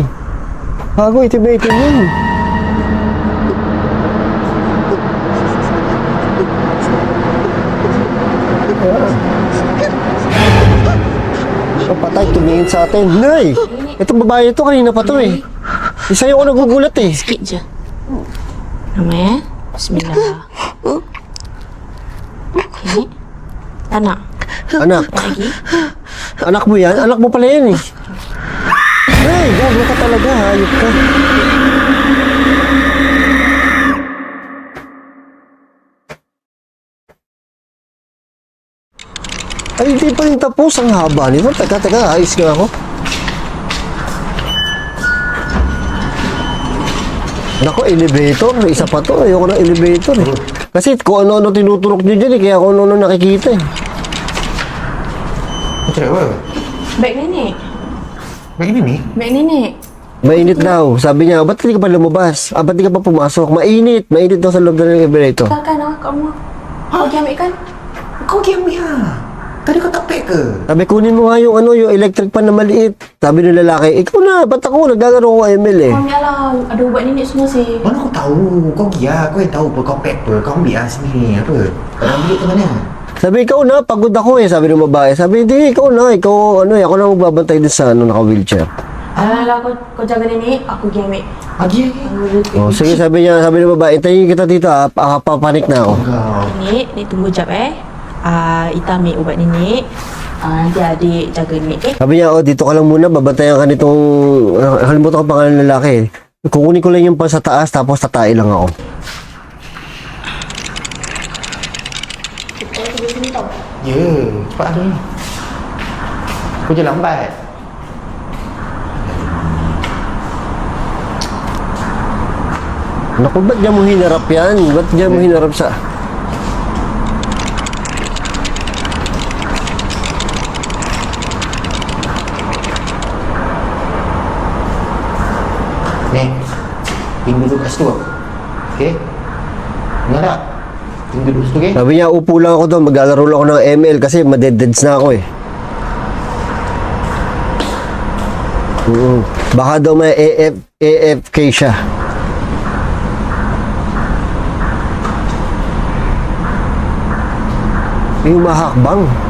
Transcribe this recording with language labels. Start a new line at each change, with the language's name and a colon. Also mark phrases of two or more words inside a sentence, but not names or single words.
Filipino: Bago, itim na itim yun. So, patay, tumingin sa atin. Nay! Itong babae ito, kanina pa to eh. Isa yung ako nagugulat eh.
Malay: Sikit je. Nama Bismillah. Okey. Tak nak? Anak. Lagi?
Filipino: Anak mo yan? Anak mo pala yan eh. Ay, gago ka talaga. Hayop ka. Ay, hindi pa rin tapos. Ang haba nito. Teka, ayos nga ako. Naku, elevator. Isa pa to. Ayoko ng elevator eh. Kasi kung ano-ano tinuturok nyo dyan eh. Kaya kung ano-ano nakikita eh.
Malay: Macam apa? Beg nenek. Baik ni ni? Beg nenek.
Filipino: Mainit daw. Sabi niya, ba't hindi ka pa lumabas? Ba't hindi ka pa pumasok? Mainit. Mainit daw sa loob ng elevator.
Malay: Takkan lah kat rumah. Kau pergi ambil kan? Kau game dia. Tadi kau tak pack ke?
Filipino: Sabi, kunin mo nga yung yung
English: electric pan
Filipino: na maliit. Sabi ng lalaki, ikaw na, ba't ako? Nagagano ko ML eh.
Malay: Kau ambil lah. Ada ubat nenek semua sih. Mana kau tahu? Kau pergi lah. Kau yang tahu apa kau pack apa. Kau ambil lah sini. Apa? Kau ambil tu mana?
Filipino: Sabi, ikaw na, pagod ako eh. Sabi ng babae. Sabi, hindi, ikaw na. Ikaw, ako na magbabantay din sa naka-wheelchair.
Malay: Alah, kau jaga nenek. Aku pergi ambil. Lagi lagi.
Filipino: Oh, sige, sabi ng babae, hintayin kita dito ha. Papanik na ako.
Malay: Kau. Nenek tunggu jap Ita ambil ubat nenek. Nanti adik jaga nenek, okey?
Filipino: Sabi niya, dito ka lang muna, babantayan ka nitong, halimutan ko pangalan ng lalaki. Kukunin ko lang yung pa sa taas, tapos tatay lang ako.
Malay: Ya, cepat tu ni. Kau je lambat.
Filipino: Naku, ba't niya mo hinarap yan? Ba't niya mo hinarap sa...
Malay: Ni, tinggal duduk kat situ. Okey? Dengar tak? Tinggal duduk situ, okey?
Filipino: Sabi niya, upo lang ako doon, maglalaro lang ako ng ML kasi madededs na ako eh. Baka daw may AFK siya. May humahakbang.